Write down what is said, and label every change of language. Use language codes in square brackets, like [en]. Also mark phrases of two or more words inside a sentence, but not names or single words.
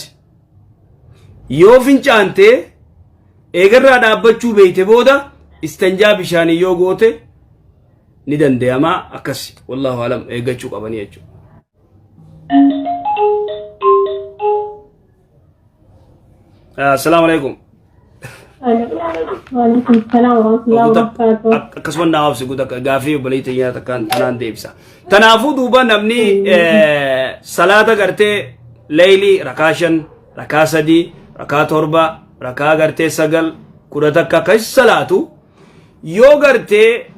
[om] Yoo fincaante eegarraa dhaabbachuu beeyte booda istanjaa bishaanii yoo goote ni danda'ama akkas. [ar] والله أعلم [om] eeggachuu qabanii jechuudha. [ar] السلام عليكم. وعليكم السلام ورحمة الله وبركاته. [om] Akkasuma naafsi guuta gaafii obboleettii nyaata kan tanaan deebisa. Tanaafuu duuba namni salaata gartee leeyli rakaa 5, rakaa 3, rakaa 7, rakaa gartee 9, 10 takka kas salaatu yoo gartee